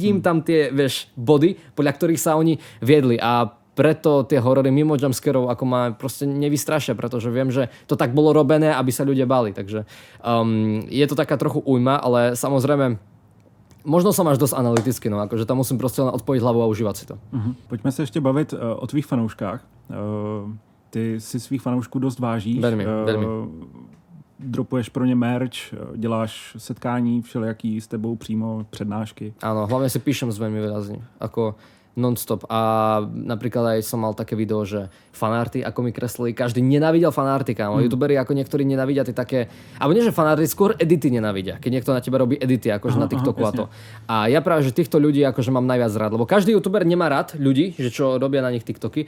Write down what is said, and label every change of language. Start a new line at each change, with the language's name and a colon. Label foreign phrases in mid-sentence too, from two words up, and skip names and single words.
Slovak: Vidím tam tie, vieš, body, podľa ktorých sa oni viedli. A preto tie horory mimo jumpscarov ako ma proste nevystrašia, pretože viem, že to tak bolo robené, aby sa ľudia bali. Takže je to taká trochu újma, ale samozrejme možno som až dosť analytický, no akože tam musím proste len odpojiť hlavu a užívať si to.
Czech: Pojďme se ještě bavit o tvých fanouškách. Ty si svých fanoušků dost vážíš.
Slovak: Veľmi.
Czech: Dropuješ pro ně merch, děláš setkání všelijaký s tebou přímo, přednášky.
Slovak: Áno, hlavne si píšem s veľmi výrazne. Ako non-stop. A napríklad aj som mal také video, že fanarty, ako mi kreslili, každý nenávidel fanarty, kámo. Youtuberi ako niektorí nenávidia tie také, alebo nie, že fanarty, skôr edity nenávidia. Keď niekto na teba robí edity, akože na TikToku a to. A ja práve, že týchto ľudí akože mám najviac rád, lebo každý youtuber nemá rád ľudí, že čo robia na nich TikToky.